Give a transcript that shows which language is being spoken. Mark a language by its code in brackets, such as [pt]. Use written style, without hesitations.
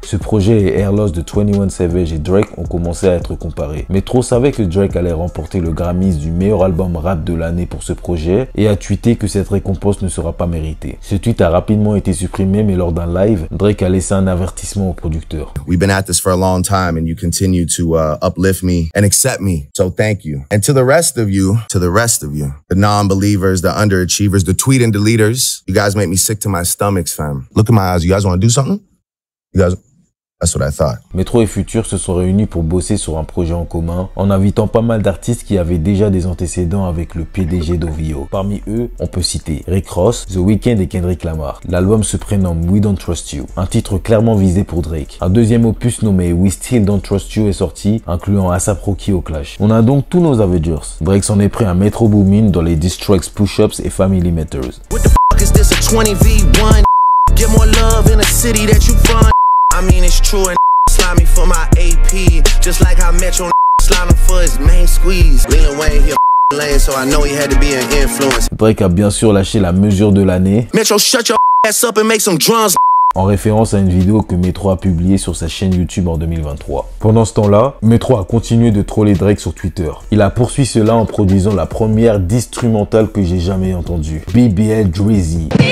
[fr] Ce projet et Her Loss de 21 Savage et Drake ont commencé à être comparés. Metro savait que Drake allait remporter le Grammys du meilleur album rap de l'année pour ce projet et a tweeté que cette récompense ne sera pas méritée. Ce tweet a rapidement été supprimé, mais lors d'un live, Drake a laissé un avertissement au producteur. [en] We've been at this for a long time and you continue to uplift me and accept me. So thank you. And to the rest of you, the non-believers, the underachievers, the tweet and deleters, you guys make me sick to my stomachs, fam. Look in my eyes. You guys want to do something? You guys... That's what I thought. [fr] Metro et Future se sont réunis pour bosser sur un projet en commun en invitant pas mal d'artistes qui avaient déjà des antécédents avec le PDG d'OVO. Parmi eux, on peut citer Rick Ross, The Weeknd et Kendrick Lamar. L'album se prénomme We Don't Trust You, un titre clairement visé pour Drake. Un deuxième opus nommé We Still Don't Trust You est sorti, incluant A$AP Rocky au clash. On a donc tous nos Avengers. Drake s'en est pris à Metro Boomin dans les diss tracks Push-Ups et Family Matters. [en] What the fuck is this, a 20v1? Get more love in a city that you from. I mean it's true and slime me for my AP, just like how Metro slime him for his main squeeze. Lil Wayne here lane, so I know he had to be an influence. [fr] Drake a bien sûr lâché la mesure de l'année. [en] Metro, shut your ass up and make some drums. [fr] En référence à une vidéo que Metro a publiée sur sa chaîne YouTube en 2023. Pendant ce temps-là, Metro a continué de troller Drake sur Twitter. Il a poursuivi cela en produisant la première instrumentale que j'ai jamais entendue, BBL Drizzy.